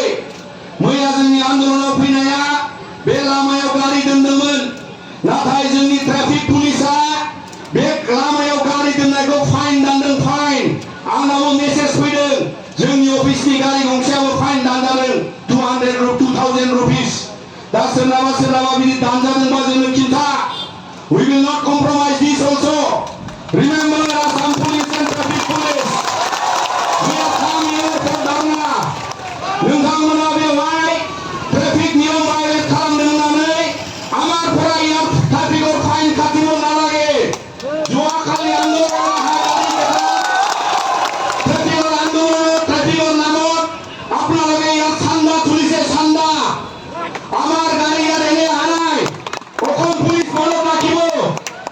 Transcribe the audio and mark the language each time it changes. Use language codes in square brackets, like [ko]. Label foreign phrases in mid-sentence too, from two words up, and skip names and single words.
[brx] मैया जोंनि आन्दोलनाव फैनाया बे लामायाव गारि दोनदोंमोन, नाथाय जोंनि ट्राफिक पुलिसा बे लामायाव गारि दोननायखौ फाइन दानदों। फाइन आंनावबो मेसेज फैदों, जोंनि अफिसनि गारि गंसेयाबो फाइन दानजादों 2,000 रुपिस। दा सोरनाबा बिदि दानजादोंबा जोंनो खिन्था। [en] We will not compromise this also. Remember, Assam Police and Traffic Police, we have come here for dharna. [brx] नोंथांमोना बेवहाय ट्रेफिक नियम भायलेट खालामदों होननानै आमार फरायिया ट्राफिकआव फाइन काटिब नालागे। [as] যোৱাকালি আন্দোলনৰ হাজাৰী ট্ৰেফিকৰ নামত আপোনালোকে ইয়াত চান্দা তুলিছে। চান্দা আমাৰ গাড়ী ইয়াত এনে অহা নাই। অসম পুলিচ মনত ৰাখিব।